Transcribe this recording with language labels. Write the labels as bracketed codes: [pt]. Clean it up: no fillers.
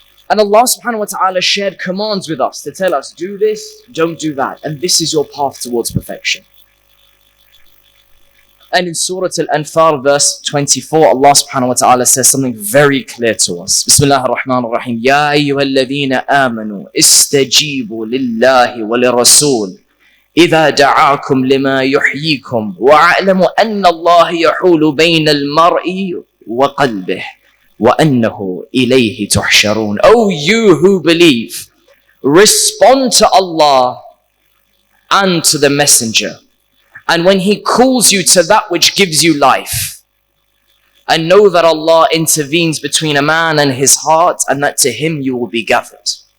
[en] And Allah subhanahu wa ta'ala shared commands with us to tell us, do this, don't do that, and this is your path towards perfection. And in Surah Al-Anfal verse 24, Allah subhanahu wa ta'ala says something very clear to us. [ar] Bismillah ar-Rahman ar-Rahim. Ya ayyuhalladhina amanu istajibu lillahi wa lirasul إذا دعاكم لما يحييكم وأعلموا أن الله يحول بين المرء وقلبه وأنه إليه تحشرون. [en] O you who believe, respond to Allah and to the Messenger, and when He calls you to that which gives you life, and know that Allah intervenes between a man and his heart, and that to Him you will be gathered.